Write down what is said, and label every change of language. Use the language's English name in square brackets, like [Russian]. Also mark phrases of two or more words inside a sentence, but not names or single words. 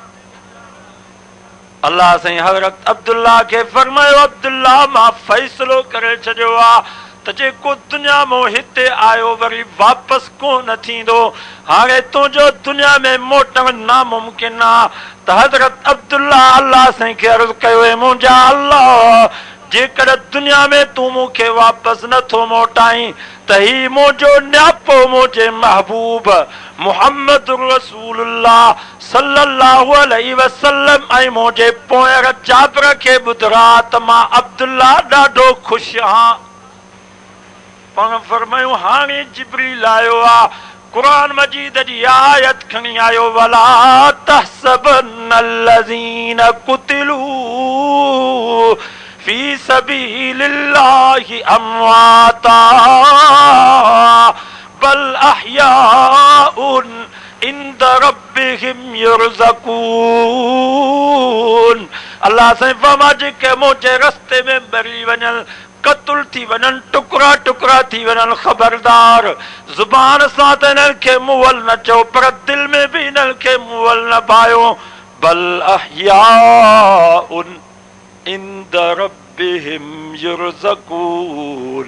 [Sindhi] अल्लाह साईं हज़रत अब्दुल्ला के फरमायो, अब्दुल्ला मां फ़ैसिलो करे छॾियो आ त जेको दुनिया मां हिते आयो वरी वापसि कोन थींदो, हाणे तुंहिंजो दुनिया में मोटण नामुमकिन आ। त हज़रत अब्दुल्ला अल्लाह साईं खे अर्ज़ कयो, मुंहिंजा अल्लाह जेकर दुनिया में तू मूंखे वापसि नथो मोटाई त ही मुंहिंजो न्यापो मुंहिंजे महबूब मुहम्मद रसूलुल्लाह [Arabic] صلى الله عليه وسلم [Sindhi] ऐं मुंहिंजे पोयर जाबिर खे ॿुधरा त मां अब्दुल्ला ॾाढो ख़ुशि आहियां। पाण फरमायूं हाणे जिब्रील आयो आ, कुरान मजीद जी आयत खणी आयो, [Arabic] ولا تحسبن الذين قتلوا في سبيل الله أمواتا بل أحياء عند ربهم يرزقون. [Sindhi] अल्लाह साईं फरमा जेके मुंहिंजे रस्ते में मरी वञनि, कतल थी वञनि, टुकड़ा टुकड़ा थी वञनि, ख़बरदार ज़ुबान सां त इन्हनि खे मुअल न चओ पर दिल में भी इन्हनि खे मुअल न पायो। [Arabic] بل أحياء عند ربهم يرزقون.